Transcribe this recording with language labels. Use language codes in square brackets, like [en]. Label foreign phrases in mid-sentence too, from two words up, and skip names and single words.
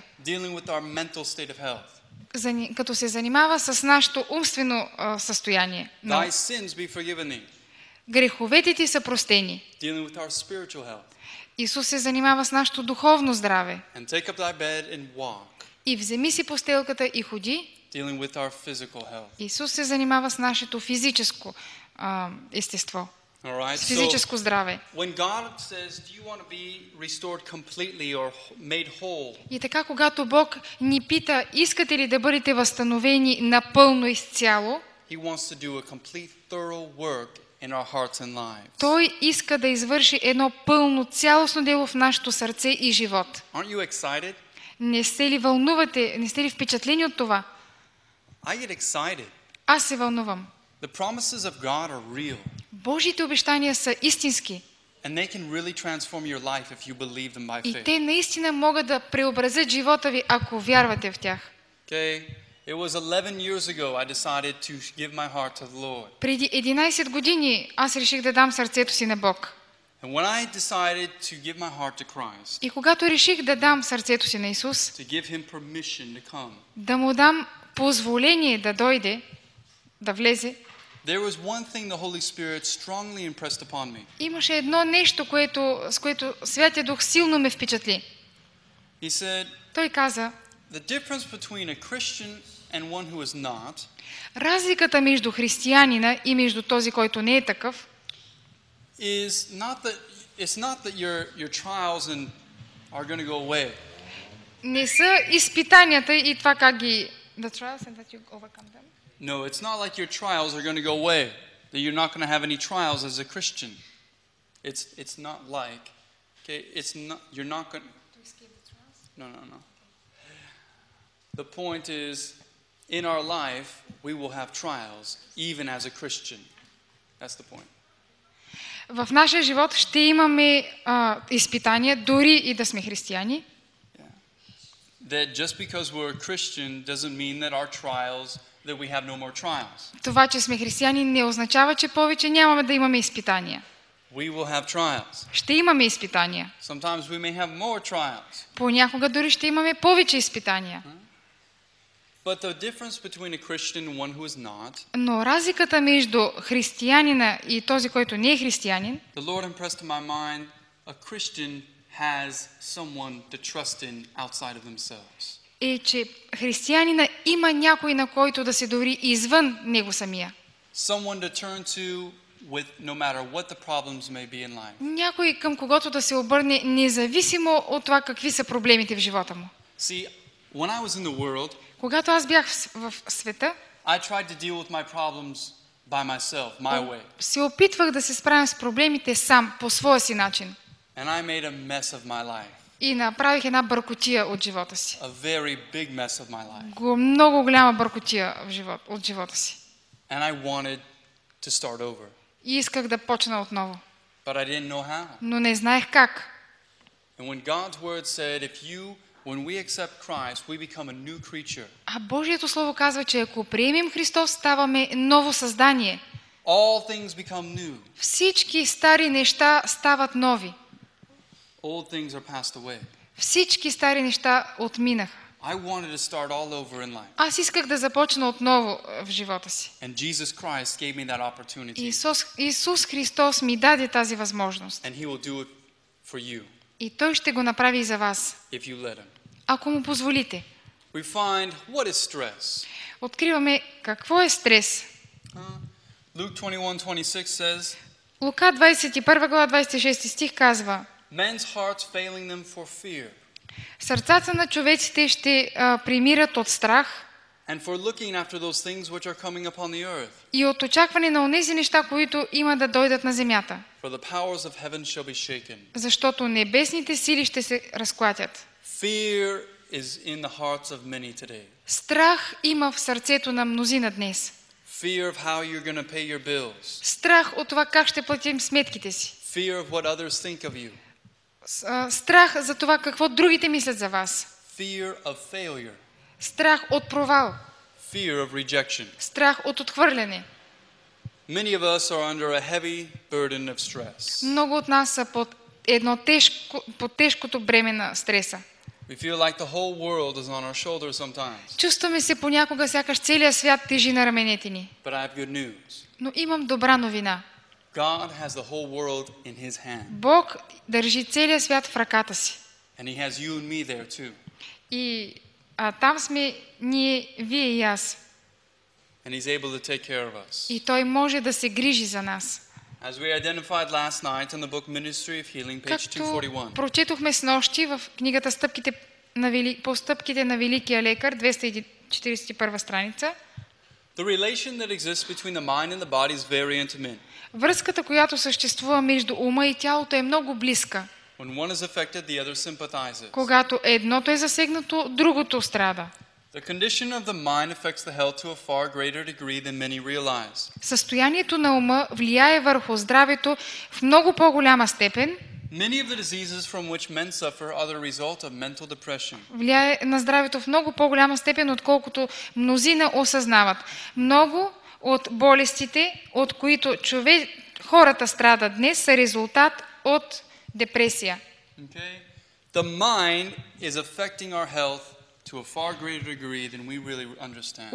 [en] Dealing with our mental state of health. [bg] Като се занимава с нашето умствено състояние. [en] Thy sins be forgiven thee. [bg] Греховете ти са простени. [en] Dealing with our spiritual health. [bg] Исус се занимава с нашето духовно здраве. [en] And take up thy bed and walk. [bg] И вземи си постелката и ходи. [en] Dealing with our physical health. [bg] Исус се занимава с нашето физическо естество. [en] All right. [bg] С физическо здраве. [en] When God says, "Do you want to be restored completely or made whole?" [bg] И така, когато Бог ни пита: "Искате ли да бъдете възстановени напълно изцяло?" [en] He wants to do a complete thorough work in our hearts and lives. [bg] Той иска да извърши едно пълно, цялостно дело в нашето сърце и живот. [en] Aren't you excited? [bg] Не се ли вълнувате? Не сте ли впечатлени от това? [en] I get excited. [bg] Аз се вълнувам. [en] The promises of God are real. [bg] Божиите обещания са истински. [en] And they can really transform your life if you believe them by [bg] И [en] faith. [bg] те наистина могат да преобразят живота ви, ако вярвате в тях. [en] Okay? It was 11 years ago I decided to give my heart to the Lord. [bg] Преди 11 години аз реших да дам сърцето си на Бог. [en] And when I decided to give my heart to Christ, [bg] И когато реших да дам сърцето си на Исус, [en] to give him permission to come, [bg] да му дам позволение да дойде, да влезе, [en] there was one thing the Holy Spirit strongly impressed upon me. [bg] имаше едно нещо, с което Святия Дух силно ме впечатли. [en] He said, [bg] Той каза: [en] "The difference between a Christian and one who is not [bg] разликата между християнина и между този, който не е такъв, [en] is not that your trials are going to go away. [bg] не са изпитанията и това как ги... [en] The trials and that you overcome them. No, it's not like your trials are going to go away. That you're not going to have any trials as a Christian. It's not like, okay, it's not, you're not going to escape the trials? No. The point is, in our life, we will have trials, even as a Christian. That's the point. [bg] В нашия живот ще имаме изпитания, дори и да сме християни. [en] That just because we're a Christian doesn't mean that our trials, that we have no more trials. [bg] Това, че сме християни, не означава, че повече нямаме да имаме изпитания. [en] We will have trials. [bg] Ще имаме изпитания. [en] Sometimes we may have more trials. [bg] Понякога дори ще имаме повече изпитания. [en] But the difference between a Christian and one who is not, [bg] Но разликата между християнина и този, който не е християнин, [en] the Lord impressed in my mind, a Christian has someone to trust in outside of themselves. [bg] е, че християнина има някой, на който да се довери извън него самия. [en] Someone to turn to with no matter what the problems may be in life. [bg] Някой към когото да се обърне, независимо от това какви са проблемите в живота му. [en] See, when I was in the world, [bg] Когато аз бях в света, [en] I tried to deal with my problems by myself, my way. [bg] се опитвах да се справям с проблемите сам, по своя си начин. [en] And I made a mess of my life. [bg] И направих една бъркотия от живота си. [en] A very big mess of my life. [bg] Много голяма бъркотия от живота си. [en] And I wanted to start over. [bg] И исках да почна отново. [en] But I didn't know how. [bg] Но не знаех как. [en] And when God's word said, when we accept Christ, we become a new creature. [bg] А Божието слово казва, че ако приемем Христос, ставаме ново създание. [en] All things become new. [bg] Всички стари неща стават нови. [en] Old things are passed away. [bg] Всички стари неща отминаха. [en] I wanted to start all over in life. [bg] Аз исках да започна отново в живота си. [en] And Jesus Christ gave me that opportunity. [bg] Исус Христос ми даде тази възможност. [en] And he will do it for you [bg] И Той ще го направи и за вас, [en] if you let him. [bg] ако му позволите. [en] We find what is stress. [bg] Откриваме какво е стрес. [en] Luke 21:26 says, [bg] Лука 21 глава 26 стих казва: [en] men's hearts failing them for fear [bg] Сърцата на човеците ще примират от страх [en] and for looking after those things which are coming upon the earth. [bg] и от очакване на онези неща, които има да дойдат на земята. [en] For the powers of heaven shall be shaken. [bg] Защото небесните сили ще се разклатят. [en] Fear is in the hearts of many today. [bg] Страх има в сърцето на мнозина днес. [en] Fear of how you're going to pay your bills. [bg] Страх от това как ще платим сметките си. [en] Fear of what others think of you. [bg] Страх за това какво другите мислят за вас. [en] Fear of failure. [bg] Страх от провал. [en] Fear of rejection. [bg] Страх от отхвърляне. [en] Many of us are under a heavy burden of stress. [bg] Много от нас са под тежкото бреме на стреса. [en] We feel like the whole world is on our shoulders sometimes. [bg] Чувстваме се понякога сякаш целият свят тежи на раменете ни. [en] But I have good news. [bg] Но имам добра новина. [en] God has the whole world in his hand. [bg] Бог държи целият свят в ръката си. [en] And he has you and me there too. [bg] И там сме ние, вие и аз. [en] And he's able to take care of us. [bg] И Той може да се грижи за нас. [en] As we identified last night in the book Ministry of Healing, page [bg] Както 241. прочетохме снощи в книгата по стъпките на Великия лекар, 241 страница, [en] The relation that exists between the mind and the body is very intimate. [bg] връзката, която съществува между ума и тялото, е много близка. [en] When one is affected, the other sympathizes. [bg] Когато едното е засегнато, другото страда. [en] The condition of the mind affects the health to a far greater degree than many realize. [bg] Състоянието на ума влияе върху здравето в много по-голяма степен. [en] Many of the diseases from which men suffer are the result of mental depression. [bg] Влияе на здравето в много по-голяма степен, отколкото мнозина осъзнават. Много от болестите, от които хората страдат днес, са резултат от депресия. [en] Okay? The mind is affecting our health to a far greater degree than we really understand.